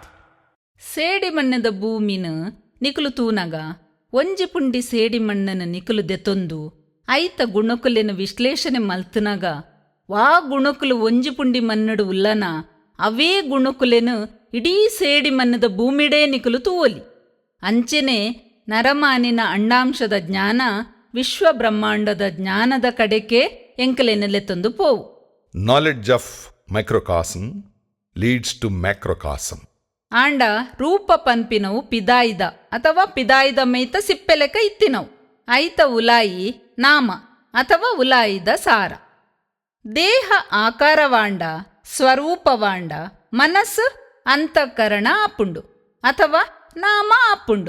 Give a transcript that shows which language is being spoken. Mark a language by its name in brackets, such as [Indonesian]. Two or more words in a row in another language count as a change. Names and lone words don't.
[Tulu] ಸೇಡಿ ಮಣ್ಣದ ಭೂಮಿನ ನಿಕುಲು ತೂನಗ ಒಂಜಿ ಪುಂಡಿ ಸೇಡಿ ಮಣ್ಣನ ನಿಕುಲು ದೆತೊಂದು ಐತ ಗುಣಕುಲೆನ ವಿಶ್ಲೇಷಣೆ ಮಲ್ತನಗ ವಾ ಗುಣಕುಲು ಒಂಜಿ ಪುಂಡಿ ಮಣ್ಣಡು ಉಲ್ಲನ ಅವೇ ಗುಣಕುಲೆನು ಇಡೀ ಸೇಡಿ ಮಣ್ಣದ ಭೂಮಿಡೇ ನಿಕುಲು ತೂವಲಿ. ಅಂಚೆನೆ ನರಮಾನಿನ ಅಂಡಾಂಶದ ಜ್ಞಾನ ವಿಶ್ವ ಬ್ರಹ್ಮಾಂಡದ ಜ್ಞಾನದ ಕಡೆಗೆ ಎಂಕಲೆನೆಲೆತೊಂದು ಪೋವು. [English] Knowledge of microcosm leads to macrocosm. [Tulu] ಆಂಡ ರೂಪ ಪನ್ಪಿನವು ಪಿದಾಯಿದ ಅಥವಾ ಪಿದಾಯಿದ ಮೈತ ಸಿಪ್ಪೆಲೆಕ ಇತ್ತಿನವು ಐತ ಉಲಾಯಿ ನಾಮ ಅಥವಾ ಉಲಾಯಿದ ಸಾರ. ದೇಹ ಆಕಾರವಾಂಡ ಸ್ವರೂಪವಾಂಡ ಮನಸ್ಸು ಅಂತಃಕರಣ ಆಪುಂಡು ಅಥವಾ ನಾಮ ಆಪುಂಡು.